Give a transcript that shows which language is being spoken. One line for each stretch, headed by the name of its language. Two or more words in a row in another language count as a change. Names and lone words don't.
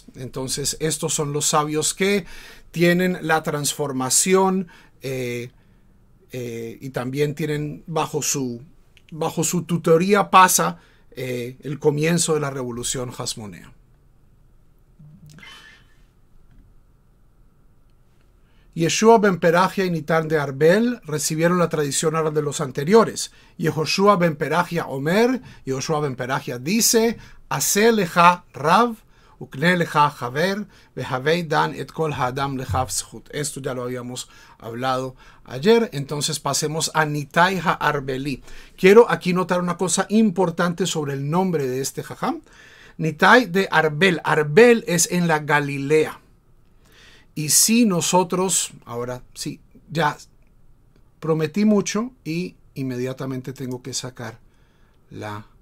Spanish: Entonces, estos son los sabios que tienen la transformación y también tienen bajo su tutoría pasa el comienzo de la revolución hasmonea. Yeshua ben Perachia y Nitan de Arbel recibieron la tradición árabe de los anteriores.
Hebrew: יהושע בן פרחיה אומר, Yehoshua ben Perachia dice, עשה לך רב וקנה לך חבר והוי דן את כל האדם לכף זכות.
Spanish: Esto ya lo habíamos hablado ayer, entonces pasemos a Nitai ha-Arbeli. Quiero aquí notar una cosa importante sobre el nombre de este jajam. Nitai de Arbel. Arbel es en la Galilea. Y si nosotros, ahora sí, ya prometí mucho y inmediatamente tengo que sacar la...